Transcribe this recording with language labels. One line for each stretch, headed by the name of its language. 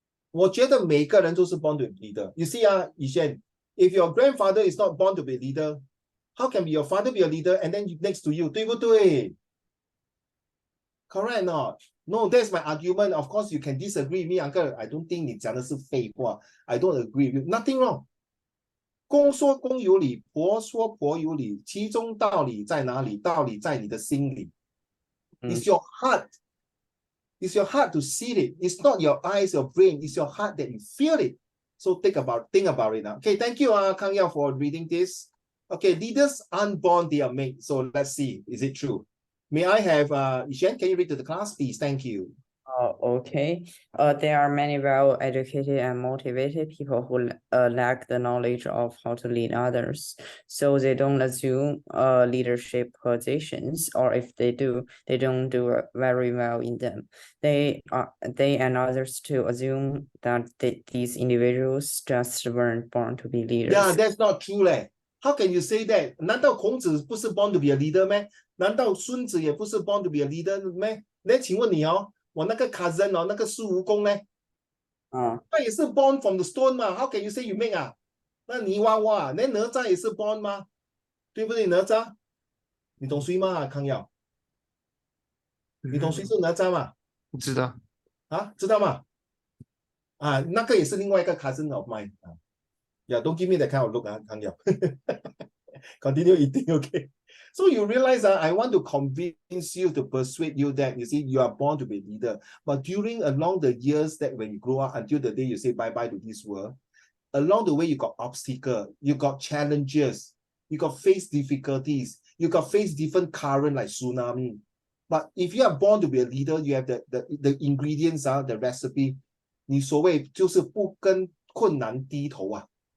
Chinese: 我觉得每个人都是
English: born to be a leader. You see, Yi Xuan, if your grandfather is not born to be a leader, how can your father be a leader and then next to you?
Chinese: 对不对?
English: Correct or not? No, that's my argument. Of course, you can disagree with me, uncle. I don't think
Chinese: 你讲的是废话.
English: I don't agree with you. Nothing wrong.
Chinese: 公说公有理，婆说婆有理，其中道理在哪里？道理在你的心里。
English: It's your heart. It's your heart to see it. It's not your eyes, your brain. It's your heart that you feel it. So think about it now. Okay, thank you, Kang Yao, for reading this. Okay, leaders aren't born, they are made. So let's see, is it true? May I have Yi Xuan, can you read to the class, please? Thank you. Okay. There are many well-educated and motivated people who lack the knowledge of how to lead others, so they don't assume leadership positions, or if they do, they don't do very well in them. They and others to assume that these individuals just weren't born to be leaders. Yeah, that's not true, leh. How can you say that?
Chinese: 难道孔子不是
English: born to be a leader
Chinese: 咩？ 难道孙子也不是 born to be a leader 咩？那请问你哦，我那个 cousin 哦，那个孙悟空呢？他也是
English: born from the stone 嘛 ？How can you say you make 啊？
Chinese: 那泥娃娃，那哪吒也是 born 吗？对不对？哪吒，你懂谁吗？康耀，你懂谁是哪吒吗？不知道啊，知道吗？啊，那个也是另外一个
English: cousin of mine
Chinese: 啊。
English: Yeah, don't give me that kind of look, Kang Yao. Continue eating, okay? So you realize that I want to convince you, to persuade you that, you see, you are born to be a leader. But along the years that when you grow up until the day you say bye-bye to this world, along the way you got obstacles, you got challenges, you got face difficulties, you got face different current like tsunami. But if you are born to be a leader, you have the ingredients, the recipe.
Chinese: 你所谓就是不跟困难低头啊。